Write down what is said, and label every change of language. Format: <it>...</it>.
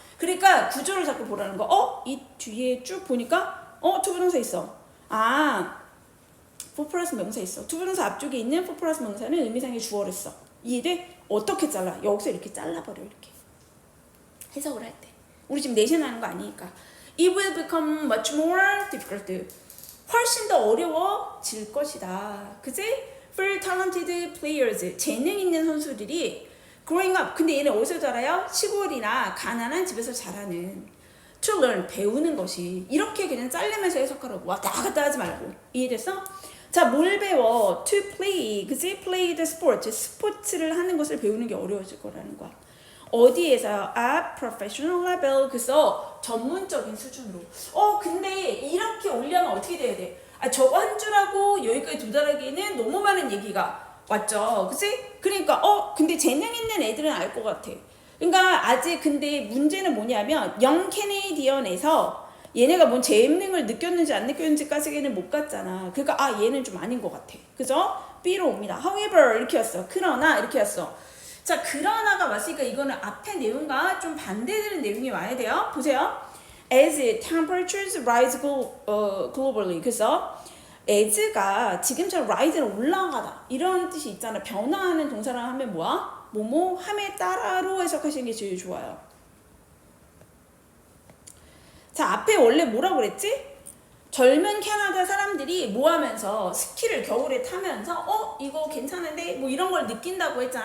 <ko>그러니까 구조를 자꾸 보라는 거. 이 뒤에 쭉 보니까 투부정사 있어. for 플러스 명사 있어. 투부정사 앞쪽에 있는 for 플러스 명사는 의미상의 주어를 써. 이해돼? 어떻게 잘라? 여기서 이렇게 잘라버려. 이렇게 해석을 할 때. 우리 지금 내신 하는 거 아니니까.</ko> <en>It will become much more difficult.</en> <ko>훨씬 더 어려워질 것이다. 그치?</ko> <en>For talented players.</en> <ko>재능 있는 선수들이</ko> <en>growing up.</en> <ko>근데 얘네 어디서 자라요? 시골이나 가난한 집에서 자라는.</ko> <en>To learn.</en> <ko>배우는 것이. 이렇게 그냥 잘리면서 해석하라고. 왔다 갔다 하지 말고. 이해됐어? 자, 뭘 배워?</ko> <en>To play.</en> <ko>그치?</ko> <en>Play the sport.</en> <ko>스포츠를 하는 것을 배우는 게 어려워질 거라는 거야. 어디에서요?</ko> <en>at professional level.</en> <ko>그래서 전문적인 수준으로. 근데 이렇게 올려면 어떻게 돼야 돼? 저거 한 줄하고 여기까지 도달하기에는 너무 많은 얘기가 왔죠. 그치? 그러니까 근데 재능 있는 애들은 알 것 같아. 그러니까 아직 근데 문제는 뭐냐면 영 캐네디언에서 얘네가 뭔 재능을 느꼈는지 안 느꼈는지까지는 못 갔잖아. 그러니까 얘는 좀 아닌 것 같아. 그죠? B로 옵니다. However 이렇게 왔어. 그러나 이렇게 왔어. 자, 그러나가 왔으니까 이거는 앞에 내용과 좀 반대되는 내용이 와야 돼요. 보세요.</ko> <en>As temperatures rise globally.</en> <ko>그래서 as가 지금처럼 rise는 올라가다 이런 뜻이 있잖아. 변화하는 동사를 하면 뭐야? 뭐뭐 함에 따라로 해석하시는 게 제일 좋아요. 자, 앞에 원래 뭐라고 그랬지? 젊은 캐나다 사람들이 뭐 하면서 스키를 겨울에 타면서 이거 괜찮은데 뭐 이런 걸 느낀다고 했잖아.</ko>